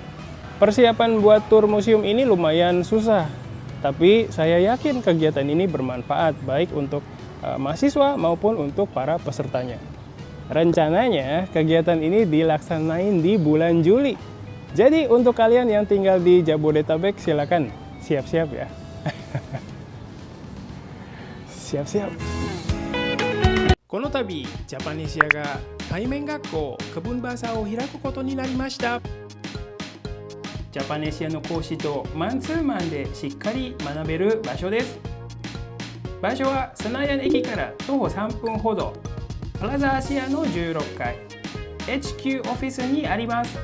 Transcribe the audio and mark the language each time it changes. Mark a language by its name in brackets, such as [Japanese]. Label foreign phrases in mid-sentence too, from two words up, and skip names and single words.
[Indonesian] Persiapan buat tur museum ini lumayan susah, tapi saya yakin kegiatan ini bermanfaat baik untuk mahasiswa maupun untuk para pesertanya. Rencananya kegiatan ini dilaksanain di bulan Juli. Jadi untuk kalian yang tinggal di Jabodetabek silakan siap-siap ya. Siap-siap. [Japanese] この度ジャパネシアが対面学校クブンバーサーを開くことになりました。ジャパネシアの講師とマンツーマンでしっかり学べる場所です。場所はスナヤン駅から徒歩3分ほど、プラザアシアの16階 HQ オフィスにあります。